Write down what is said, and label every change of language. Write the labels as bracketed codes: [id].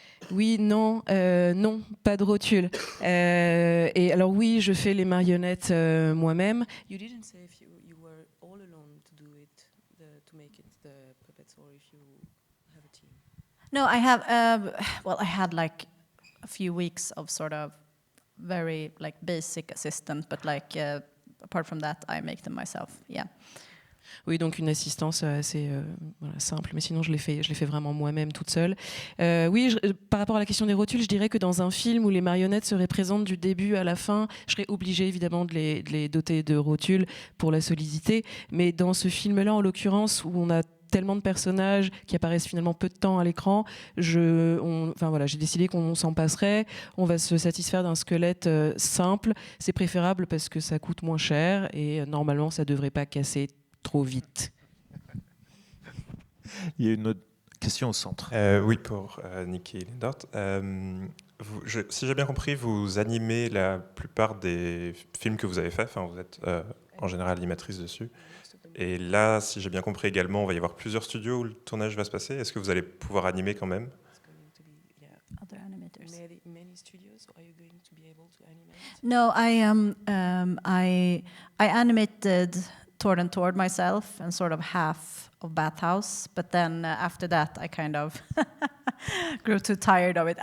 [fr] Oui, non, non, pas de rotule. Et alors oui, je fais les marionnettes moi-même. [en] You didn't say if you were all alone to do it, to make it the puppets, or if you have a team. No, I have. Well, I had like a few weeks of sort of very like basic assistant, but like. Apart from that, I make them myself. Yeah. [fr] Oui, donc une assistance assez simple, mais sinon je l'ai fait vraiment moi-même toute seule. Oui, par rapport à la question des rotules, je dirais que dans un film où les marionnettes seraient présentes du début à la fin, je serais obligée évidemment de les doter de rotules pour la solidité, mais dans ce film-là, en l'occurrence, où on a tellement de personnages qui apparaissent finalement peu de temps à l'écran, j'ai décidé qu'on s'en passerait. On va se satisfaire d'un squelette simple. C'est préférable parce que ça coûte moins cher et normalement ça devrait pas casser trop vite. Il y a une autre question au centre. Oui, pour Nikki Lindort. Si j'ai bien compris, vous animez la plupart des films que vous avez faits. Enfin, vous êtes en général animatrice dessus. Et là, si j'ai bien compris également, on va y avoir plusieurs studios où le tournage va se passer. Est-ce que vous allez pouvoir animer quand même? [en] Other animators. Many studios, or are you going to be able to animate? No, I animated Tord and Tord myself and sort of half of Bathhouse, but then after that I kind of grew too tired of it.